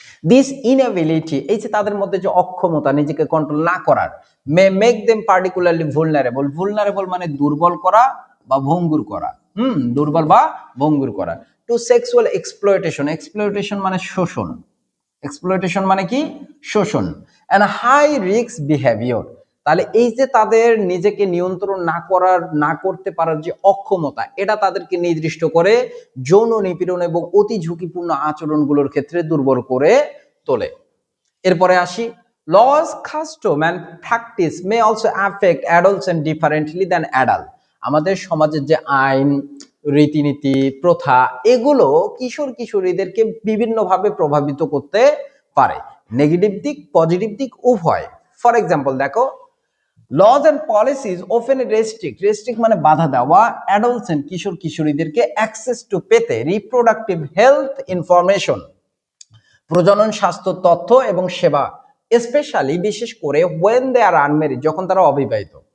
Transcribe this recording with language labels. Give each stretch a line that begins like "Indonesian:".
Bangla: This inability, এই যে তাদের মধ্যে যে অক্ষমতা নিজেকে কন্ট্রোল না করার,
English: may make them particularly vulnerable,
Bangla: ভুলনারেবল মানে দুর্বল করা বা ভঙ্গুর করা, দুর্বল বা ভঙ্গুর করা, টু সেক্সুয়াল এক্সপ্লয়টেশন, এক্সপ্লয়টেশন মানে শোষণ, এক্সপ্লয়টেশন মানে কি শোষণ,
English: And high risk behaviour.
Bangla: তাহলে এই যে তাদের নিজেকে নিয়ন্ত্রণ না করতে পারার যে অক্ষমতা, এটা তাদেরকে নির্দিষ্ট করে যৌন নিপীড়ন এবং অতি ঝুঁকিপূর্ণ আচরণগুলোর ক্ষেত্রে দুর্বল করে তোলে। এরপরে আসি,
English: Laws, custom and practice may also affect adolescents differently than adult.
Bangla: আমাদের সমাজের যে আইন, রীতিনীতি, প্রথা এগুলো কিশোর কিশোরীদেরকে বিভিন্নভাবে প্রভাবিত করতে পারে, নেগেটিভ দিক পজিটিভ দিক উভয়।
English: for example দেখো, laws and policies often restrict
Bangla: মানে বাধা দেওয়া
English: adolescent কিশোর কিশোরীদেরকে access to পেতে রিপ্রোডাক্টিভ হেলথ ইনফরমেশন,
Bangla: প্রজনন স্বাস্থ্য তথ্য এবং সেবা,
English: specially বিশেষ করে when they are unmarried,
Bangla: যখন তারা অবিবাহিত।